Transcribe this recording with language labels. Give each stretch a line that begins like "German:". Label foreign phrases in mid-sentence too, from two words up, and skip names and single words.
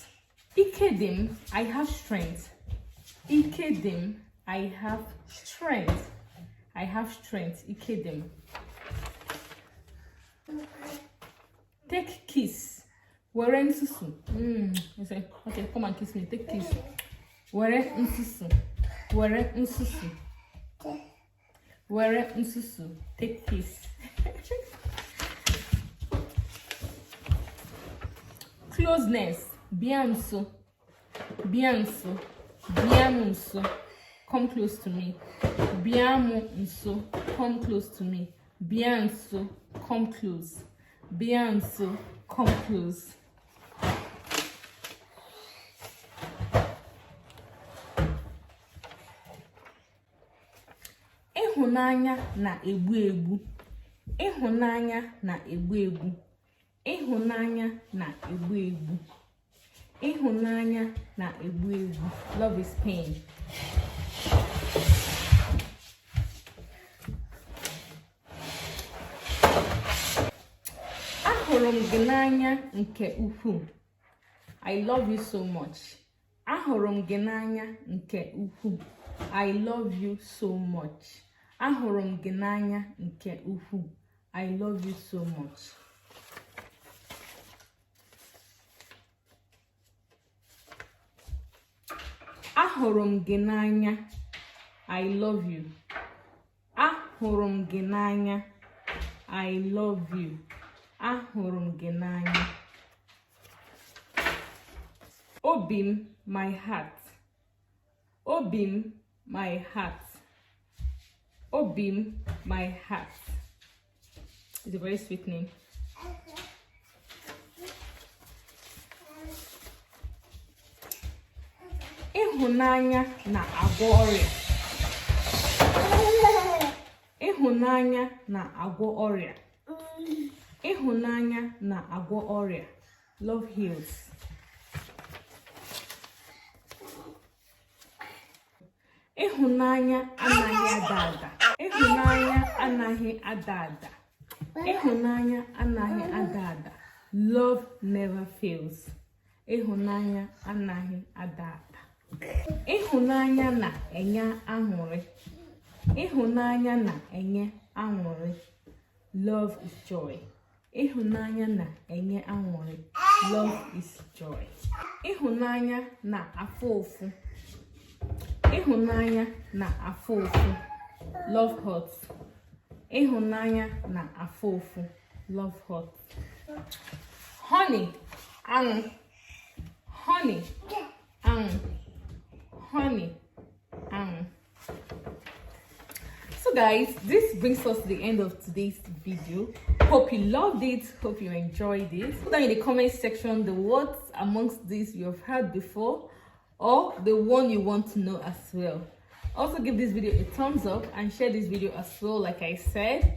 English: Ikedim, I have strength. Ikedim, I have strength. I have strength. Ikedim. Take kiss.
Igbo: Were nsusu.
English: You say, okay, come and kiss me. Take kiss.
Igbo: Were nsusu. Were nsusu. Were nsusu.
English: Take kiss. Closeness.
Igbo: Bianso. Bianso. Biamunso.
English: Come close to me. Biamunso. Come close to me. Bianso. Come close. Bianso. Come close.
Igbo: Ịhụnanya na-egbu egbu. Ịhụnanya na-egbu egbu. Ịhụnanya na-egbu egbu. Ịhụnanya na-egbu egbu.
English: Love is pain.
Igbo: Ahụrụ m gị n'anya nke ukwuu.
English: I love you so much.
Igbo: Ahụrụ m gị n'anya nke ukwuu.
English: I love you so much.
Igbo: Ahụrụ m gị n'anya nke ukwuu.
English: I love you so much.
Igbo: Ahụrụ m gị n'anya.
English: I love you.
Igbo: Ahụrụ m gị n'anya.
English: I love you.
Igbo: Ahụrụ m gị n'anya. Obim,
English: my heart. Obim, my heart. Obim, my heart. It's a very sweet name.
Igbo: Ịhụnanya na-agwọ ọrịa. Ịhụnanya na-agwọ ọrịa. Ịhụnanya na-agwọ ọrịa.
English: Love heals.
Igbo: Ịhụnanya anaghị ada ada. Ịhụnanya anaghị ada ada. Ịhụnanya anaghị ada ada.
English: Love never fails.
Igbo: Ịhụnanya anaghị ada ada. Ịhụnanya na-enye aṅụrị. Ịhụnanya na-enye aṅụrị.
English: Love is joy.
Igbo: Ịhụnanya na-enye aṅụrị.
English: Love is joy.
Igbo: Ịhụnanya na-afụ ụfụ. Ịhụnanya na-afụ ụfụ.
English: Love hurts.
Igbo: Ịhụnanya na-afụ ụfụ.
English: Love hurts. Honey,
Igbo: aṅụ.
English: Honey, aṅụ. Honey, aṅụ. So guys, this brings us to the end of today's video. Hope you loved it. Hope you enjoyed it. Put down in the comment section the words amongst these you have heard before, or the one you want to know as well. Also give this video a thumbs up and share this video as well, like I said.